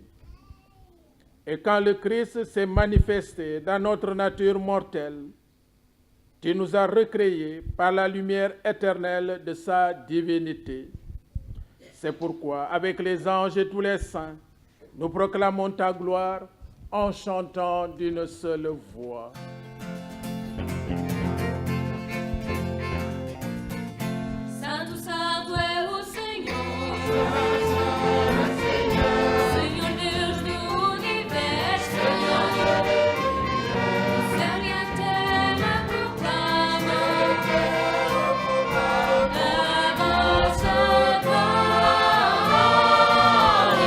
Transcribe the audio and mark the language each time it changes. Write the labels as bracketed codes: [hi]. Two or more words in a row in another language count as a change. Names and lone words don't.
[fr] Et quand le Christ s'est manifesté dans notre nature mortelle, tu nous as recréés par la lumière éternelle de sa divinité. C'est pourquoi, avec les anges et tous les saints, nous proclamons ta gloire en chantant d'une seule voix. [pt] Santo, santo é o Senhor, Senhor Deus do universo. O céu e a terra proclamam a vossa glória.